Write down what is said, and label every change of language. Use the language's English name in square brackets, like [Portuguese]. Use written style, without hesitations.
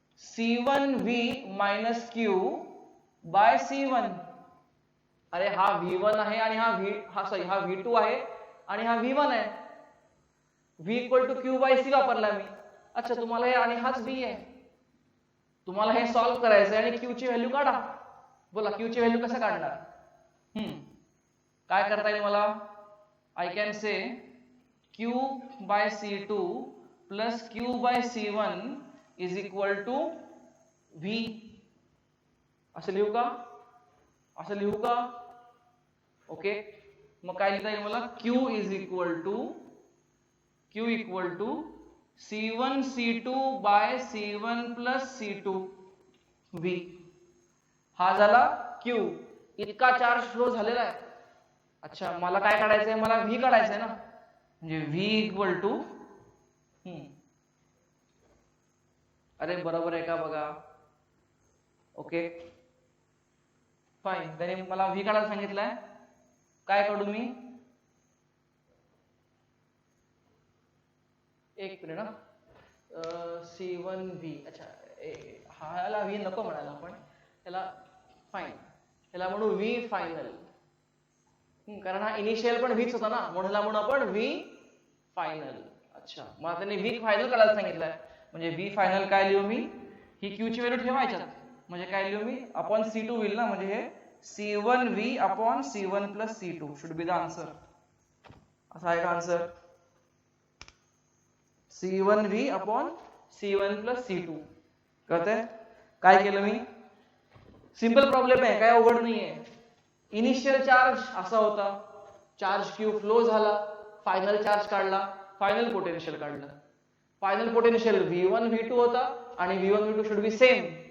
[English] C1V minus Q by C1. [Marathi] अरे हा V1 आहे आणि हा V2 आहे आणि हा V1 आहे. [English] V equal to Q by C [Marathi] वापरला मी. अच्छा, तुम्हाला हे आणि हाच V आहे. तुम्हाला हे सॉल्व्ह करायचं आणि Q ची व्हॅल्यू काढा. बोला Q ची व्हॅल्यू कसं काढणार? काय करता येईल मला? [English] I can say Q by C2 plus Q by C1 is equal to V. [Marathi] असं लिहू का? ओके, मग काय लिहिता येईल मला? [English] Q equal to C1 C2 by C1 plus C2 V. [Marathi] हा झाला Q. इतका चार्ज फ्लो झालेला आहे. अच्छा, मला काय काढायचंय? मला V काढायचंय ना, म्हणजे V इक्वल टू अरे बरोबर आहे का बघा. ओके फाईन, त्याने मला V काढायला सांगितलंय. काय काढू मी? एक मिनिट ना. C1V. अच्छा, ह्याला V नको म्हणायला आपण, ह्याला फाईन, ह्याला म्हणू V फायनल. कारण हा इनिशियल पण Vच होता ना, म्हणून आपण V फायनल. अच्छा, मग त्याने V फायनल काढायला सांगितलंय म्हणजे V फायनल काय लिहू मी? ही Q ची व्हॅल्यू ठेवायच्यात म्हणजे काय लिहू मी? अपॉन C2 होईल ना, म्हणजे हे C1V upon C1 plus C2 [English] Should be the answer. [Marathi] असा आहे का answer? [English] C1V upon C1 plus C2. [Marathi] कळतंय? काय केलं मी? सिंपल प्रॉब्लेम आहे, काय अवघड नाहीये. इनिशियल चार्ज असा होता, चार्ज Q फ्लो झाला, फायनल चार्ज काढला, फायनल पोटेन्शियल काढलं. फायनल पोटेन्शियल V1 V2 होता आणि V1 V2 [English] Should be same.